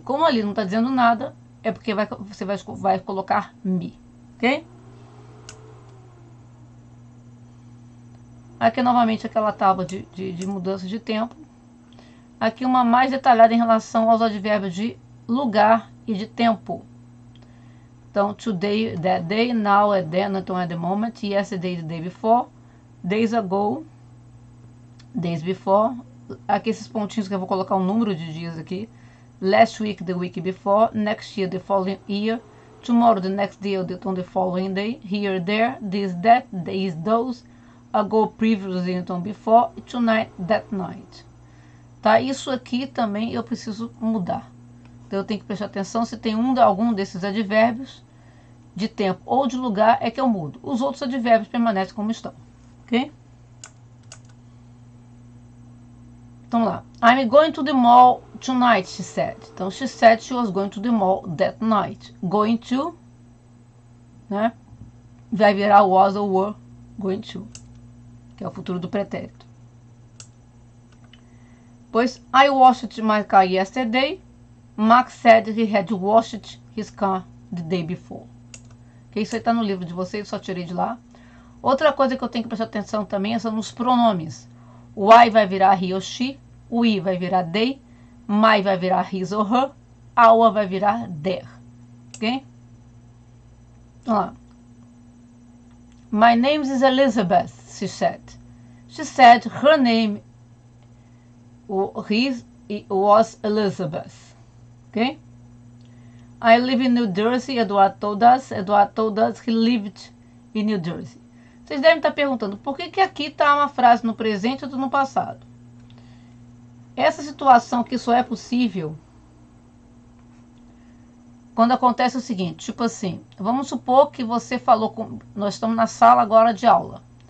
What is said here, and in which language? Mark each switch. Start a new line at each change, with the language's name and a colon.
Portuguese: Como ali não está dizendo nada, é porque você vai colocar me, ok? Aqui novamente aquela tábua de mudança de tempo. Aqui uma mais detalhada em relação aos advérbios de lugar e de tempo.
English: Então, today, that day, now, at then, então at the moment, yesterday, the day before, days ago, days before.
Portuguese: Aqui esses pontinhos que eu vou colocar um número de dias aqui.
English: Last week, the week before, next year, the following year, tomorrow, the next day, on the following day, here, there, this, that, these, those, ago, previously, então before, tonight, that night.
Portuguese: Tá? Isso aqui também eu preciso mudar. Então eu tenho que prestar atenção se tem algum desses advérbios de tempo ou de lugar é que eu mudo. Os outros advérbios permanecem como estão. Ok? Então lá.
English: I'm going to the mall tonight, she said. Então she said she was going to the mall that night.
Portuguese: Going to, né? Vai virar was ou were going to, que é o futuro do pretérito.
English: Pois, I washed my car yesterday. Max said he had washed his car the day before.
Portuguese: Que isso aí está no livro de vocês, só tirei de lá. Outra coisa que eu tenho que prestar atenção também são nos pronomes. O I vai virar he ou she, o I vai virar they, my vai virar his ou her, our vai virar their. Ok? Vamos lá.
English: My name is Elizabeth, she said. She said her name was Elizabeth. Okay? I live in New Jersey. Eduardo told us he lived in New Jersey.
Portuguese: Vocês devem estar perguntando por que aqui está uma frase no presente e outra no passado. Essa situação que só é possível quando acontece o seguinte, tipo assim, vamos supor que você falou nós estamos na sala agora de aula.